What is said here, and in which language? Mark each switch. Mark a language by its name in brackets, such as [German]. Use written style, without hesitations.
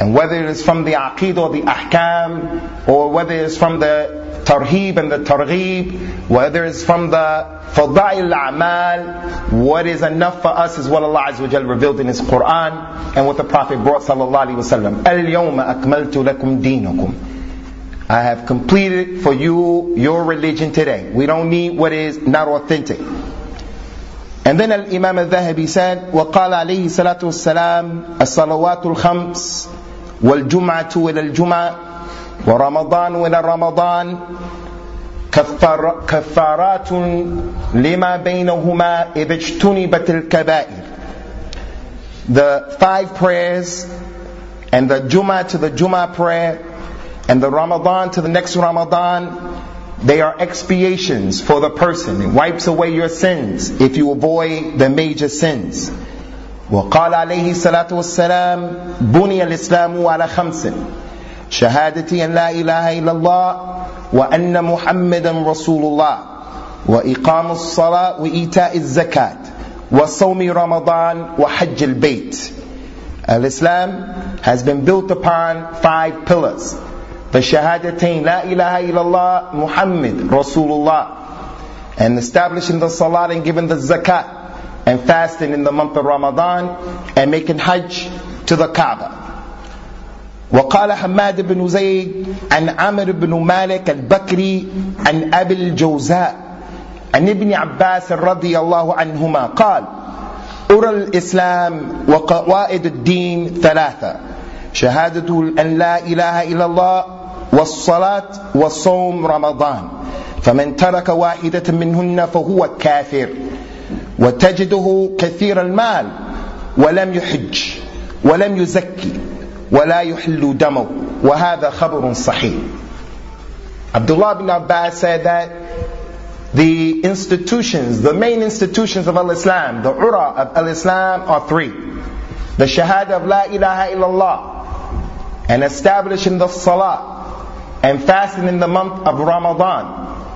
[English] And whether it is from the aqidah or the ahkam, or whether it is from the tarheeb and the targheeb, whether it is from the fadail al-amal, what is enough for us is what Allah Azza wa Jalla revealed in His Quran and what the Prophet brought sallallahu alaihi wasallam. [Arabic] Al-yawma akmaltu lakum dinakum. [English] I have completed for you your religion today. We don't need what is not authentic. And then Al-Imam Al-Dhahabi said, [Arabic] وَقَالَ عَلَيْهِ سَلَاتُ وَالسَّلَامُ الصَّلَوَاتُ الْخَمْسِ وَالْجُمْعَةُ وَلَى الْجُمْعَةِ وَرَمَضَانُ وَلَى الرَّمَضَانِ كَفَّارَاتٌ لِمَا بَيْنَهُمَا إِبَجْتُنِبَتِ الْكَبَائِرِ. [English] The five prayers and the Jum'ah to the Jum'ah prayer and the Ramadan to the next Ramadan, they are expiations for the person. It wipes away your sins if you avoid the major sins. [Arabic] وقال عليه الصلاة والسلام بني الإسلام على خمس شهادة أن لا إله إلا الله وأن محمدا رسول الله وإقام الصلاة وإيتاء الزكاة وصوم رمضان وحج البيت. [English] الإسلام has been built upon five pillars. The shahadatain, la ilaha illallah, Muhammad, Rasulullah. And establishing the salat and giving the zakat. And fasting in the month of Ramadan. And making hajj to the Kaaba. [Arabic] وقال حماد بن زيد عن عمر بن مالك البكري عن أبي الجوزاء عن ابن عباس رضي الله عنهما قال أرى الإسلام وقوائد الدين ثلاثة شهادة أن لا إله إلا الله والصلاة والصوم رمضان فمن ترك واحدة منهن فهو كافر وتجده كثير المال ولم يحج ولم يزكي ولا يحل دمه وهذا خبر صحيح. [English] Abdullah ibn Abbas said that the institutions, the main institutions of Al-Islam, the Ura of Al-Islam are three. The Shahada of La ilaha illallah and establishing the Salah and fasting in the month of Ramadan.